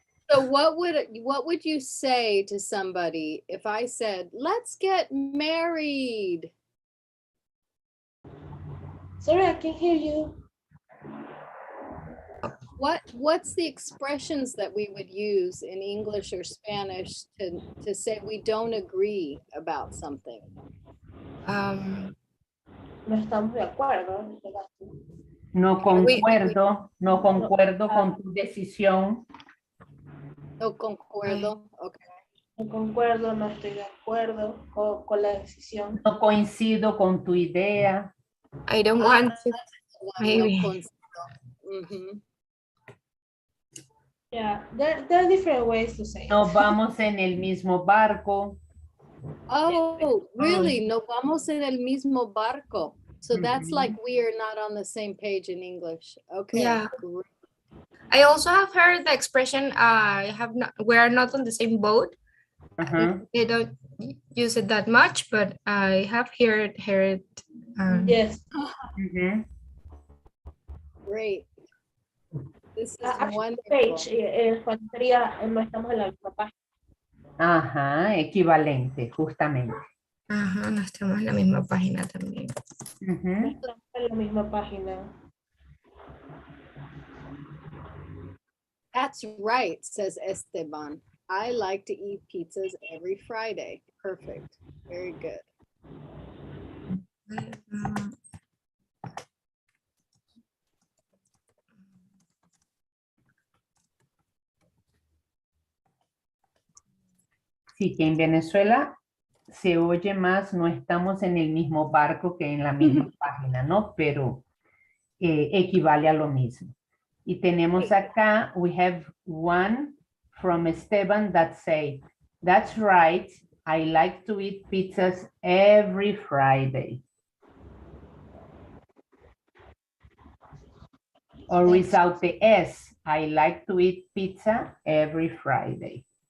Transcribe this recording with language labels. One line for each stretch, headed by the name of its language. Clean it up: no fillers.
English: So what would you say to somebody if I said, let's get married? Sorry, I can hear you. What's the expressions that we would use in English or Spanish to say we don't agree about something?
Spanish: No estamos de acuerdo en este caso. No concuerdo con tu decisión. No concuerdo. Okay. No concuerdo, no estoy de acuerdo con la decisión. No coincido con tu idea.
English: I don't want to. Maybe.
Spanish: No concedo.
English: Yeah, there are different ways to say it.
Spanish: No vamos en el mismo barco.
English: Oh, really?
Spanish: No vamos en el mismo barco.
English: So that's like we are not on the same page in English. Okay. Yeah. Great. I also have heard the expression we are not on the same boat. They don't use it that much, but I have heard Yes. Great. This is Actually, wonderful.
Spanish: page sería no estamos en la misma página. Ajá, equivalente, justamente. Ajá, no estamos en la misma página también. No estamos en la misma página.
English: That's right, says Esteban. I like to eat pizzas every Friday. Perfect. Very good.
Spanish: Sí, que en Venezuela se oye más, no estamos en el mismo barco que en la misma página, ¿no? Pero equivale a lo mismo. Y tenemos acá,
English: we have one from Esteban that say, that's right, I like to eat pizzas every Friday. Or without the S, I like to eat pizza every Friday.